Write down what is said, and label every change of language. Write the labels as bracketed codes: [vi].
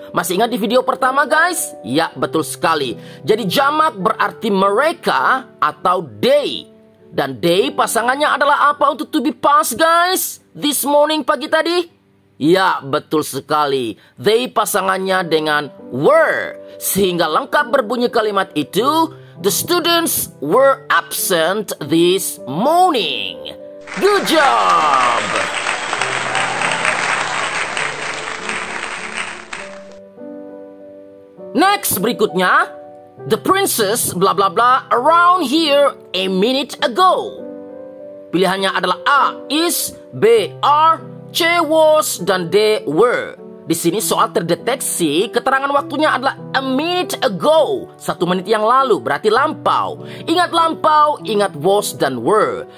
[id] Masih ingat di video pertama guys? Ya, betul sekali. Jadi jamak berarti mereka atau they. Dan they pasangannya adalah apa untuk to be past guys? This morning, pagi tadi? Ya, betul sekali. They pasangannya dengan were. Sehingga lengkap berbunyi kalimat itu, [en] the students were absent this morning. Good job! Next, [id] berikutnya. [en] The princess bla bla bla around here a minute ago. [id] Pilihannya adalah A. Is, B. Are, C. Was, dan D. Were. Di sini soal terdeteksi, keterangan waktunya adalah a minute ago. 1 menit yang lalu, berarti lampau. Ingat lampau, ingat was dan were.